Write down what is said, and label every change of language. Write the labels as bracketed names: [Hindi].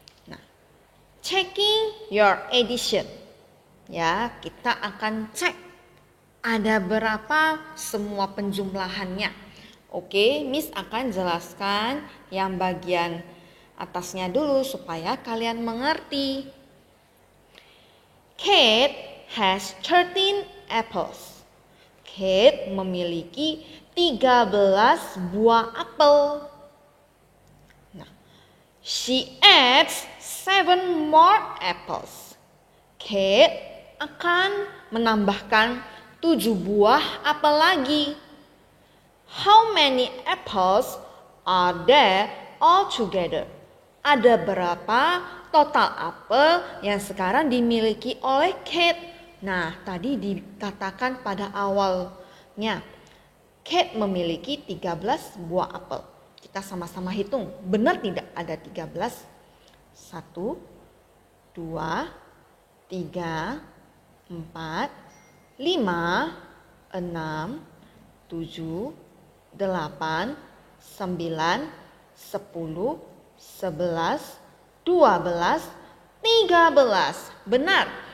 [English] Nah, checking your addition. [Indonesian] Ya, kita akan cek ada berapa semua penjumlahannya. Oke, Miss akan jelaskan yang bagian atasnya dulu supaya kalian mengerti. [English] Kate has 13 apples. [Indonesian] Kate memiliki 13 buah apel. [English] Nah, she adds 7 more apples. [Indonesian] Kate akan menambahkan 7 buah apel lagi. [English] How many apples are there altogether? [Indonesian] Ada berapa total apel yang sekarang dimiliki oleh Kate? Nah, tadi dikatakan pada awalnya Kate memiliki 13 buah apel. Kita sama-sama hitung. Benar tidak ada 13? 1, 2, 3, 4, 5, 6, 7, 8, 9, 10, 11, 12, 13. Benar.